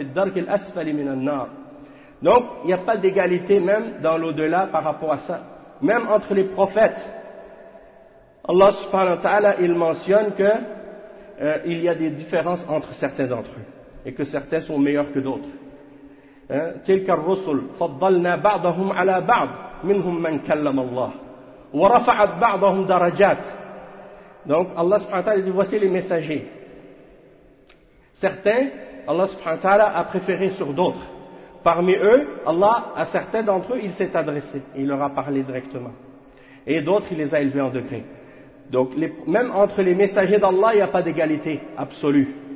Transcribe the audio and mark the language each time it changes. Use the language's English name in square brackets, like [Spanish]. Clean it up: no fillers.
[French] Donc il n'y a pas d'égalité même dans l'au-delà par rapport à ça. Même entre les prophètes, Allah subhanahu wa ta'ala, il mentionne qu'il y a des différences entre certains d'entre eux. Et que certains sont meilleurs que d'autres. [Arabic] تلك الرسل فضلنا بعضهم على بعض منهم من كلم الله ورفعت بعضهم درجات. [French] Donc Allah subhanahu wa ta'ala dit, voici les messagers. Certains, Allah subhanahu wa ta'ala a préféré sur d'autres. Parmi eux, Allah, à certains d'entre eux, il s'est adressé. Il leur a parlé directement. Et d'autres, il les a élevés en degré. Donc, même entre les messagers d'Allah, il n'y a pas d'égalité absolue.